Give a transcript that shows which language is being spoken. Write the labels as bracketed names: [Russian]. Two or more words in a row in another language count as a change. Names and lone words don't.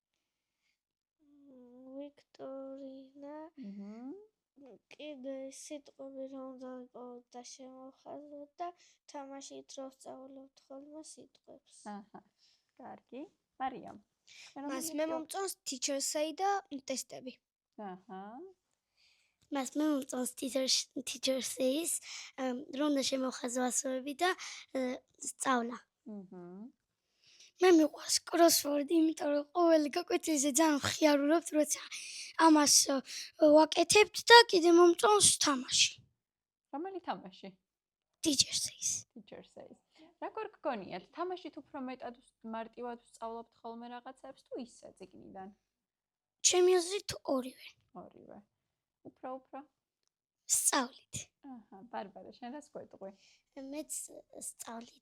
[Georgian] ვიქტორინა. კიდე სიტყვები რომ დავიყავოთ და შემოვხაზოთ და თამაშით რო ვსწავლობთ ხოლმე სიტყვებს. კარგი. მარიამ. მას მე მომწონს [English] teacher's aid [Georgian] და ტესტები. მას მე მომწონს [English] teacher's aid, [Georgian] რომ და შემოვხაზო ასოები და სწავლა. მე მიყვარს crossword, იმიტომ რომ ყოველი გაკვეთილზე ძალიან მხიარულობთ, როცა ამას ვაკეთებთ და კიდე მომწონს თამაში. რომელი თამაში? [English] teacher's aid. [Georgian] როგორ გგონიათ, თამაშით უფრო მეტად მარტივად ვსწავლობთ ხოლმე რაღაცებს თუ ისე წიგნიდან? ჩემი აზრით ორივე. ორივე. უფრო? სწავლით. ბარბარე, შენ რას გვეტყვი? მეც სწავლით.